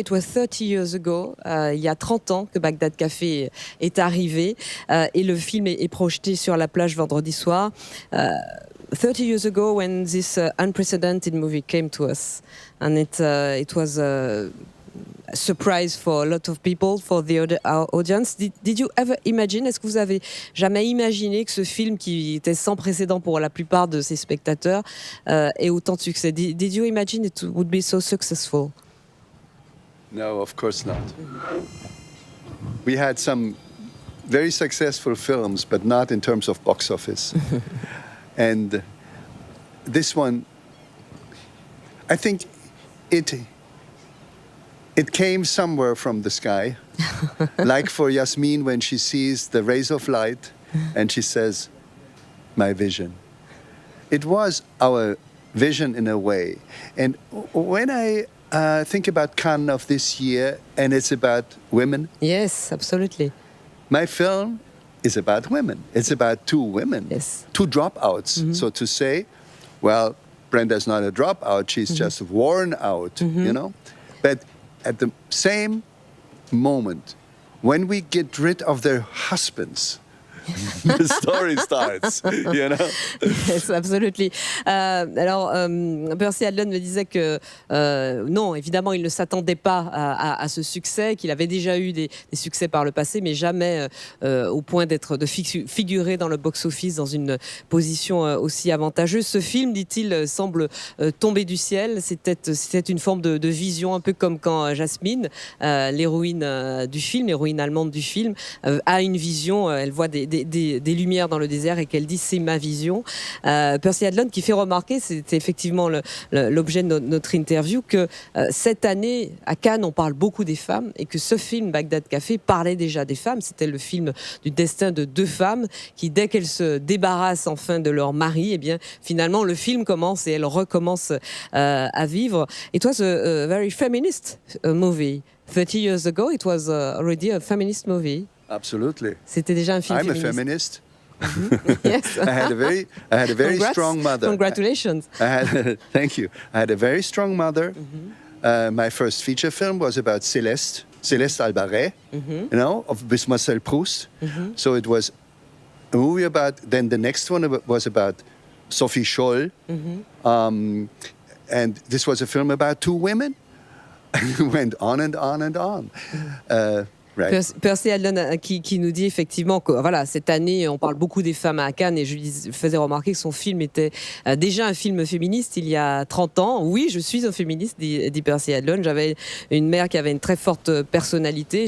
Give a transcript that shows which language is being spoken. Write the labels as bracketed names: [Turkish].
[English] It was 30 years ago, [French] il y a 30 ans que Bagdad Café est arrivé et le film est projeté sur la plage vendredi soir. [English] 30 years ago when this unprecedented movie came to us and it was a surprise for a lot of people, for the audience. Did you ever imagine, [French] est-ce que vous avez jamais imaginé que ce film qui était sans précédent pour la plupart de ses spectateurs ait autant de succès? [English] Did you imagine it would be so successful? No, of course not. We had some very successful films, but not in terms of box office. And this one, I think it came somewhere from the sky, like for Yasmin when she sees the rays of light and she says, my vision. It was our vision in a way. And when I think about Cannes of this year, and it's about women. Yes, absolutely. My film is about women. It's about 2 women, Yes. 2 dropouts. So to say, well, Brenda's not a dropout, she's just worn out, you know? But at the same moment, when we get rid of their husbands, the story starts, you know. Yes, absolutely. [French] Alors, Percy Adlon me disait que non, évidemment, il ne s'attendait pas à ce succès, qu'il avait déjà eu des succès par le passé, mais jamais au point de figurer dans le box-office dans une position aussi avantageuse. Ce film, dit-il, semble tomber du ciel. C'était une forme de vision, un peu comme quand Jasmine, l'héroïne du film, l'héroïne allemande du film, a une vision, elle voit des lumières dans le désert et qu'elle dit c'est ma vision. Percy Adlon qui fait remarquer, c'était effectivement l'objet de notre interview, que cette année à Cannes on parle beaucoup des femmes et que ce film Bagdad Café parlait déjà des femmes. C'était le film du destin de deux femmes qui, dès qu'elles se débarrassent enfin de leur mari, eh bien finalement le film commence et elles recommencent à vivre. [English] It was a very feminist movie. 30 years ago, it was already a feminist movie. Absolutely. [French] C'était déjà un film [English] I'm a [French] féministe. [English] feminist. Yes. I had a very Congrats. strong mother. Congratulations. Thank you. I had a very strong mother. My first feature film was about Céleste Albaret, you know, of Marcel Proust. So it was a movie about. Then the next one was about Sophie Scholl, and this was a film about two women. Went on and on and on. Right. [French] Percy Adlon qui nous dit effectivement que voilà, cette année on parle beaucoup des femmes à Cannes et je lui faisais remarquer que son film était déjà un film féministe il y a 30 ans. Oui, je suis un féministe, dit Percy Adlon. J'avais une mère qui avait une très forte personnalité.